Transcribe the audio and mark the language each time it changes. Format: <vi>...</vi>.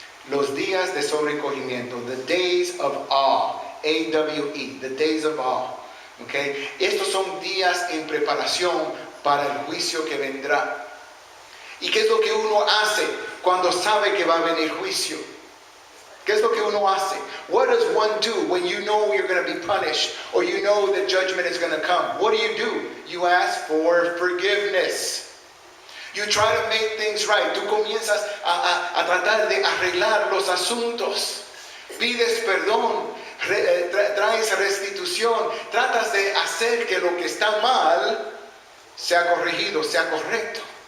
<es>Los días de sobrecogimiento.</es> <en>The days of awe. A-W-E. The days of awe. Okay?</en> <es>Estos son días en preparación para el juicio que vendrá. ¿Y qué es lo que uno hace cuando sabe que va a venir juicio? ¿Qué es lo que uno hace?</es> <en>What does one do when you know you're going to be punished or you know that judgment is going to come? What do? You ask for forgiveness. You try to make things right.</en> <es>Tú comienzas a tratar de arreglar los asuntos. Pides perdón, traes restitución, tratas de hacer que lo que está mal sea corregido, sea correcto.</es>